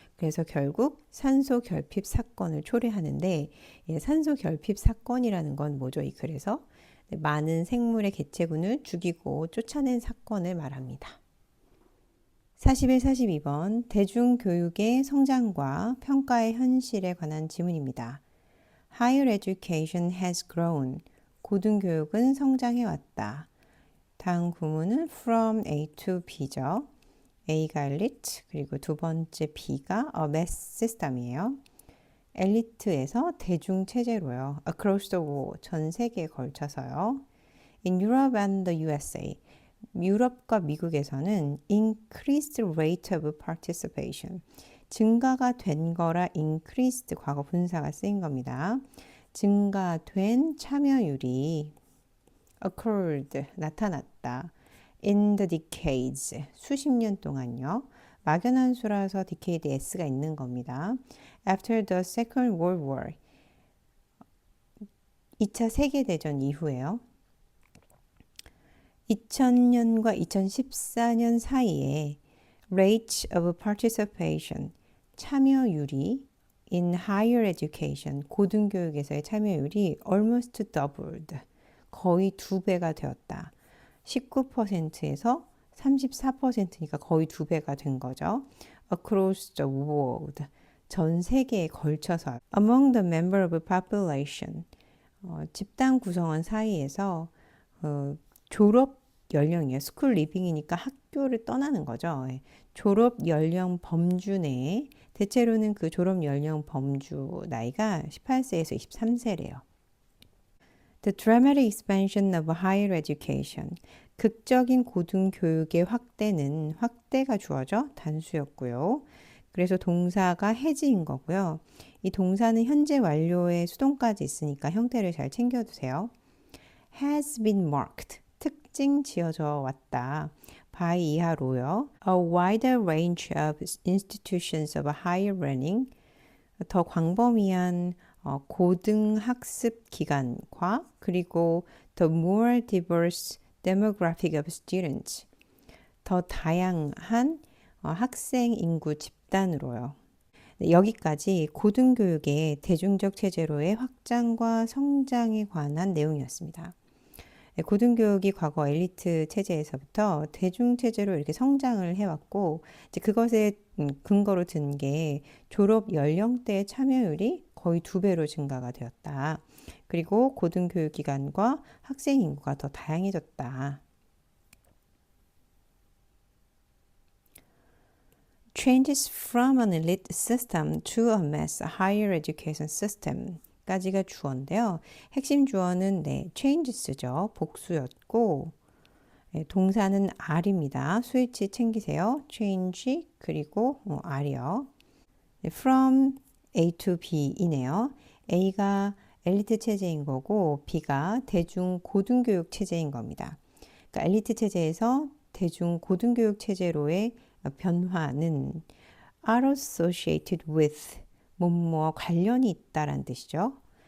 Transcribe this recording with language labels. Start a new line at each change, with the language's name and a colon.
Korean: 그래서 결국 산소 결핍 사건을 초래하는데 산소 결핍 사건이라는 건 뭐죠? 이 글에서 많은 생물의 개체군을 죽이고 쫓아낸 사건을 말합니다. 41, 42번 대중교육의 성장과 평가의 현실에 관한 지문입니다.
English: Higher education has grown.
Korean: 고등교육은 성장해왔다. 다음 구문은 from A to B죠. A가 엘리트, 그리고 두 번째 B가
English: a mass system
Korean: 이에요. 엘리트에서 대중체제로요.
English: Across the world,
Korean: 전 세계에 걸쳐서요.
English: In Europe and the USA,
Korean: 유럽과 미국에서는
English: increased rate of participation,
Korean: 증가가 된 거라
English: increased
Korean: 과거 분사가 쓰인 겁니다. 증가된 참여율이 occurred, 나타났다.
English: in the decades,
Korean: 수십 년 동안요. 막연한 수라서 decade s가 있는 겁니다.
English: after the Second World War,
Korean: 2차 세계대전 이후에요. 2000년과 2014년 사이에
English: rate of participation,
Korean: 참여율이
English: in higher education,
Korean: 고등교육에서의 참여율이
English: almost doubled,
Korean: 거의 2배가 되었다. 19%에서 34%니까 거의 2배가 된 거죠.
English: Across the world,
Korean: 전 세계에 걸쳐서.
English: Among the member of population,
Korean: 집단 구성원 사이에서 졸업 연령이에요. 스쿨 리빙이니까 학교를 떠나는 거죠. 졸업 연령 범주 내에 대체로는 그 졸업 연령 범주 나이가 18세에서 23세래요.
English: The dramatic expansion of higher education.
Korean: 극적인 고등교육의 확대는 확대가 주어져 단수였고요. 그래서 동사가 has인 거고요. 이 동사는 현재 완료의 수동까지 있으니까 형태를 잘 챙겨두세요.
English: has been marked.
Korean: 특징 지어져 왔다. by 이하로요.
English: A wider range of institutions of higher learning.
Korean: 더 광범위한 고등학습 기관과 그리고
English: the more diverse demographic of students.
Korean: 더 다양한 학생 인구 집단으로요. 여기까지 고등교육의 대중적 체제로의 확장과 성장에 관한 내용이었습니다. 고등교육이 과거 엘리트 체제에서부터 대중체제로 이렇게 성장을 해왔고, 이제 그것에 근거로 든 게 졸업 연령대의 참여율이 거의 2배로 증가가 되었다. 그리고 고등교육 기관과 학생 인구가 더 다양해졌다.
English: Changes from an elite system to a mass higher education system.
Korean: 까지가 주어인데요. 핵심 주어는 changes죠. 복수였고 동사는 are입니다. 스위치 챙기세요. change 그리고 are요. from A to B이네요. A가 엘리트 체제인 거고 B가 대중 고등교육 체제인 겁니다. 그러니까 엘리트 체제에서 대중 고등교육 체제로의 변화는
English: are associated with
Korean: 뭐뭐 관련이 있다라는 뜻이죠.